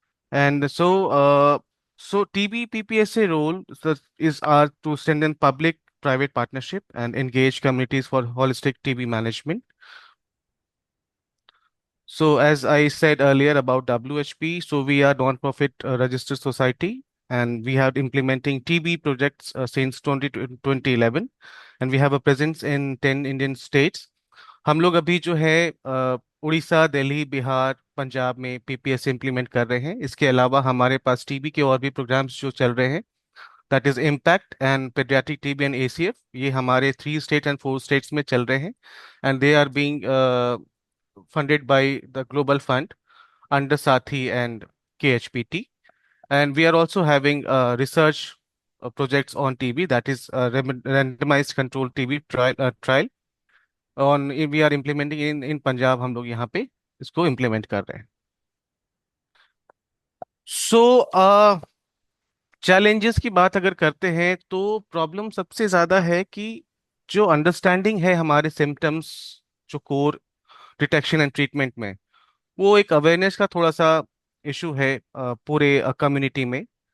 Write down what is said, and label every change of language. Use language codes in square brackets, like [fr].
[en] And so TB PPSA role is to strengthen public-private partnership and engage communities for holistic TB management. So as I said earlier about WHP, so we are non-profit registered society and we have implementing TB projects since 2011 and we have a presence in 10 Indian states. [hi] हम लोग अभी जो है उड़ीसा, दिल्ली, बिहार, पंजाब में PPS implement कर रहे हैं। इसके अलावा हमारे पास टीबी के और भी प्रोग्राम्स जो चल रहे हैं, [en] that is impact and paediatric TB and ACF, [hi] ये हमारे 3 स्टेट एंड 4 स्टेट्स में चल रहे हैं [en] And they are being funded by the Global Fund under Sathi and KHPT. And we are also having research projects on TB, that is randomized controlled TB trial on we are implementing in Punjab. [hi] हम लोग यहाँ पे इसको implement कर रहे हैं. So challenges की बात अगर करते हैं तो प्रॉब्लम सबसे ज्यादा है कि जो अंडरस्टैंडिंग है हमारे सिम्टम्स, जो [en] core detection and treatment [hi] में, वो एक अवेयरनेस का थोड़ा सा इशू है पूरे कम्युनिटी में।